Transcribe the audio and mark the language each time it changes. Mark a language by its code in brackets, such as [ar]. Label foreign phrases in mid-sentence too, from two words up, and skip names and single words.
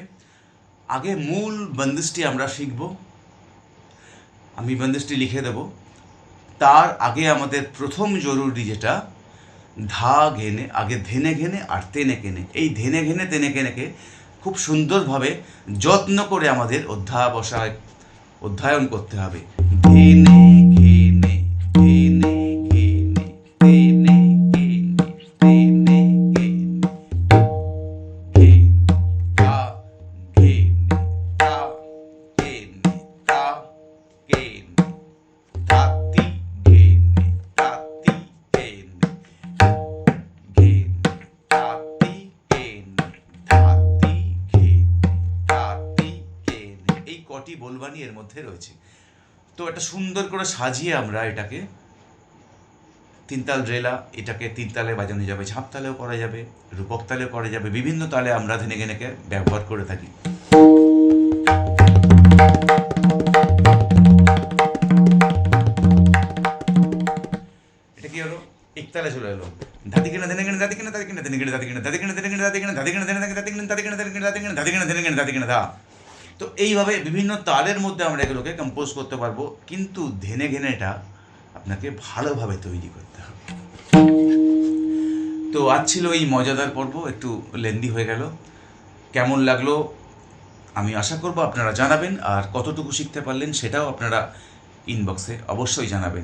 [bn] আগে মূল বন্দিশটি আমরা শিখব, আমি বন্দিশটি লিখে দেব। তার আগে আমাদের প্রথম জরুরি যেটা, ধা ঘেনে, আগে ধেনে ঘেনে আর তেনে কেনে, এই ধেনে ঘেনে তেনে কেনেকে খুব সুন্দরভাবে যত্ন করে আমাদের অধ্যয়ন করতে হবে। ধেনে ঘেনে, ধেনে ঘেনে, তেনে ঘেনে, তেনে ঘেনে, ঘেনে, তা, ঘেনে, তা, ঘেনে, তা, ঘেনে, তাতি, ঘেনে, তাতি, ঘেনে, ঘেনে, তাতি, ঘেনে, ধাতি, ঘেনে, তাতি, ঘেনে। এই কটি বলবানি এর মধ্যে রয়েছে। তো এটা সুন্দর করে সাজিয়ে আমরা এটাকে তিনতাল রেলা, এটাকে তিন তালে বাজানো যাবে, ঝাঁপ তালেও করা যাবে, রূপক তালেও করা যাবে, বিভিন্ন তালে আমরা ধেনে গেনেকে ব্যবহার করে থাকি। এটা কি হলো? একতালে চলে এলো। ধাতি কেনে ধেনে কেনে, ধাতি কেনে, ধাতি কেনে, ধেনে কেনে, ধাতি কেনে, ধাতি কেনে, ধেনে কেনে, ধাতি কেনে, ধাতি কেনে, ধেনে ধাতি কেনে, ধাতি কেনে, ধাতি কেনে, ধাতি কেনে, ধাতি কেনে, ধেনে কেনে, ধাতি কেনে, ধা। তো এইভাবে বিভিন্ন তালের মধ্যে আমরা এগুলোকে কম্পোজ করতে পারবো, কিন্তু ধেনে ঘেনেটা আপনাকে ভালোভাবে তৈরি করতে হবে। তো আজ ছিল এই মজাদার পর্ব, একটু লেন্দি হয়ে গেল। কেমন লাগলো আমি আশা করব আপনারা জানাবেন, আর কতটুকু শিখতে পারলেন সেটাও আপনারা ইনবক্সে অবশ্যই জানাবেন।